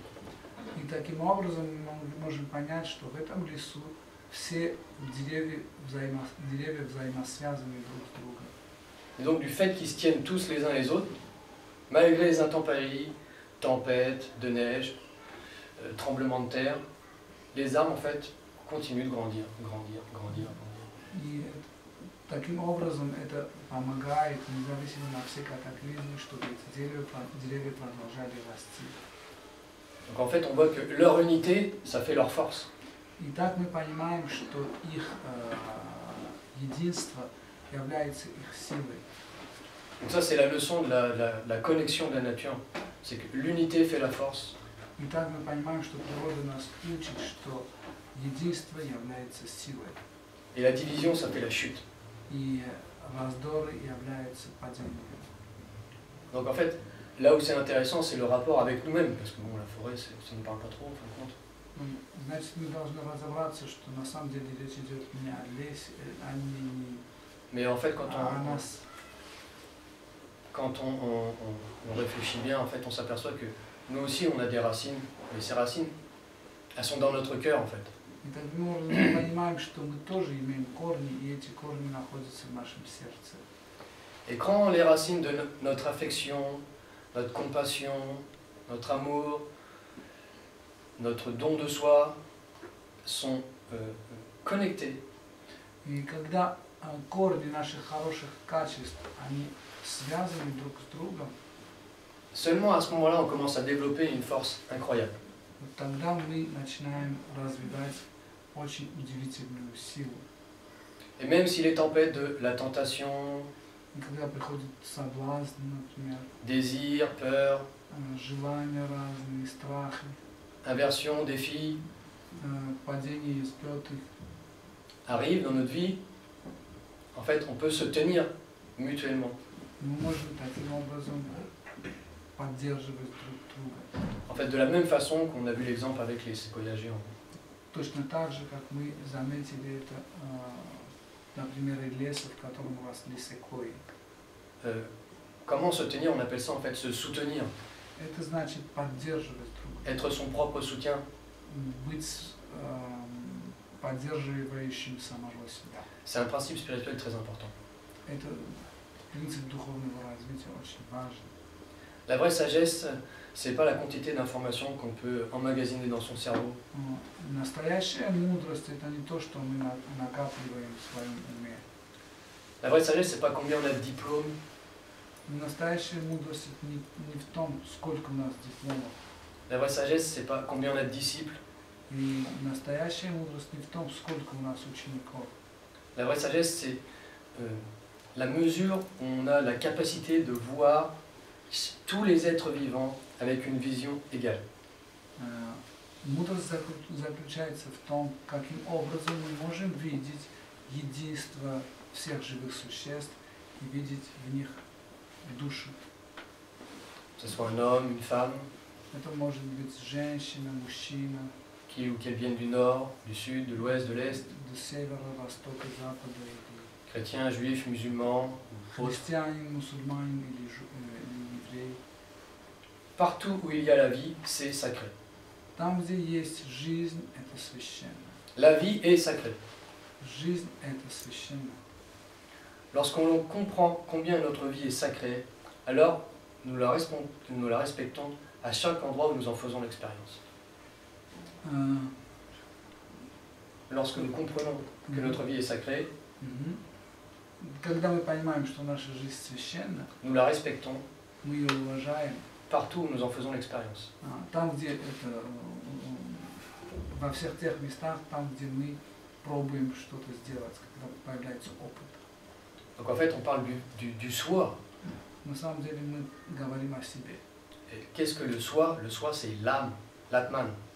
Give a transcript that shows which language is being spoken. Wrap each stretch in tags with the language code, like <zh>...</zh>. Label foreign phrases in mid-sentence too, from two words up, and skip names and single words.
<ru>И таким образом мы можем понять, что в этом лесу все деревья взаимосвязаны друг с другом.</ru> <fr>Et donc du fait qu'ils se tiennent tous les uns les autres, malgré les intempéries, tempêtes, de neige, tremblements de terre, les arbres en fait continuent de grandir.</fr> <ru>И Таким образом, это помогает, независимо на все катаклизмы, чтобы эти деревья продолжали расти.</ru> <fr>Donc en fait, on voit que leur unité, ça fait leur force.</fr> <ru>Итак, мы понимаем, что их единство является их силой.</ru> <fr>Donc ça, c'est la leçon de la connexion de la nature. C'est que l'unité fait la force.</fr> <ru>Итак, мы понимаем, что природа нас учит, что единство является силой.</ru> <fr>Et la division, ça fait la chute.</fr> <ru>И раздоры являются падением.</ru> <fr>Donc en fait, là où c'est intéressant, c'est le rapport avec nous-mêmes. Parce que bon, la forêt, ça ne nous parle pas trop, en fin de compte.</fr> <ru>Значит, мы должны разобраться, что на самом деле речь идет не о лесе,</ru> <fr>Mais en fait, quand</fr> <ru>о нас.</ru> <fr>on réfléchit bien, en fait, on s'aperçoit que nous aussi, on a des racines. Mais ces racines, elles sont dans notre cœur, en fait.</fr> <ru>И так мы понимаем, что мы тоже имеем корни, и эти корни находятся в нашем сердце.</ru> <fr>Et quand les racines de notre affection, notre compassion, notre amour, notre don de soi sont connectés,</fr> <ru>И когда корни наших хороших качеств, они связаны друг с другом,</ru> <fr>seulement à ce moment-là, on commence à développer une force incroyable.</fr> <ru>вот тогда мы начинаем развивать очень удивительную силу.</ru> <fr>Et même si les tempêtes de la tentation,</fr> <ru>И когда приходит соблазн, например,</ru> <fr>désir, peur,</fr> <ru>желания разные, страхи,</ru> <fr>inversion, défi</fr> <ru>падение из пётых,</ru> <fr>arrivent dans notre vie, en fait, on peut se tenir mutuellement.</fr> <ru>мы можем таким образом поддерживать друг друга.</ru> <fr>En fait, de la même façon qu'on a vu l'exemple avec les séquoias géants.</fr> <ru>Точно так же, как мы заметили это на примере леса, в котором росли секвойи.</ru> <fr>Comment se tenir? On appelle ça en fait se soutenir,</fr> <ru>Это значит поддерживать друг друга,</ru> <fr>être son propre soutien.</fr> <ru>быть поддерживающим самого себя.</ru> <fr>C'est un principe spirituel très important.</fr> <ru>Это принцип духовного развития очень важен.</ru> <fr>La vraie sagesse, c'est pas la quantité d'informations qu'on peut emmagasiner dans son cerveau.</fr> <ru>Настоящая мудрость – это не то, что мы накапливаем в своем уме.</ru> <fr>La vraie sagesse, c'est pas combien on a de diplômes,</fr> <ru>Настоящая мудрость – это не в том, сколько у нас дипломов.</ru> <fr>la vraie sagesse, c'est pas combien on a de disciples,</fr> <ru>И настоящая мудрость не в том, сколько у нас учеников.</ru> <fr>la vraie sagesse, c'est la mesure où on a la capacité de voir tous les êtres vivants avec une vision égale.</fr> <ru>Мудрость заключается в том, каким образом мы можем видеть единство всех живых существ и видеть в них душу.</ru> <fr>Que ce soit un homme, une femme,</fr> <ru>Это может быть женщина, мужчина,</ru> <fr>qu'ils ou qu'elles viennent du nord, du sud, de l'ouest, de l'est,</fr> <ru>до севера, востока, запада, или</ru> <fr>chrétiens, juifs, musulmans, autres.</fr> <ru>христианин, мусульманин или еврей.</ru> <fr>Partout où il y a la vie, c'est sacré.</fr> <ru>Там, где есть жизнь, это священно.</ru> <fr>La vie est sacrée.</fr> <ru>Жизнь – это священно.</ru> <fr>Lorsqu'on comprend combien notre vie est sacrée, alors nous la respectons à chaque endroit où nous en faisons l'expérience. Lorsque nous comprenons que notre vie est sacrée,</fr> <ru>Когда мы понимаем, что наша жизнь священна,</ru> <fr>nous la respectons</fr> <ru>мы ее уважаем.</ru> <fr>partout où nous en faisons l'expérience.</fr> <ru>Там, где это, во всех тех местах, там, где мы пробуем что-то сделать, когда появляется опыт.</ru> <fr>Donc en fait, on parle du soi.</fr> <ru>На самом деле мы говорим о себе.</ru> <fr>Et qu'est-ce que le soi? Le soi, c'est l'âme, l'atman.</fr>